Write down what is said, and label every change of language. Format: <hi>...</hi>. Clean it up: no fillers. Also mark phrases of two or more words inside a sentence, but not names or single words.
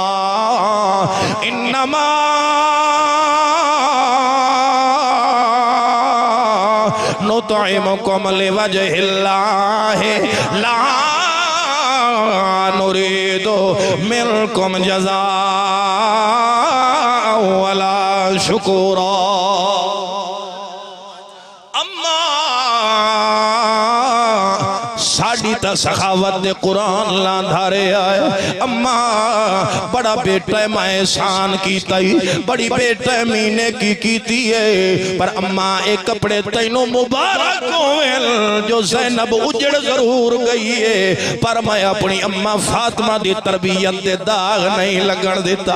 <ar>إنما نطعمكم لوجه الله لا نريد منكم جزاء ولا شكورا.</ar> <pa>اماں ساڈی تا سخاوت دے قرآن لانڈھارے آئے. اماں وڈا بیٹا میں احسان کیتا وڈی بیٹا مینے کی کیتی ہے پر اماں اک کپڑے تینوں مبارک ہوون جو زینب اجڑ ضرور گئی ہے پر میں اپنی اماں فاطمہ دی تربیت دے داغ نہیں لگن دیتا.</pa>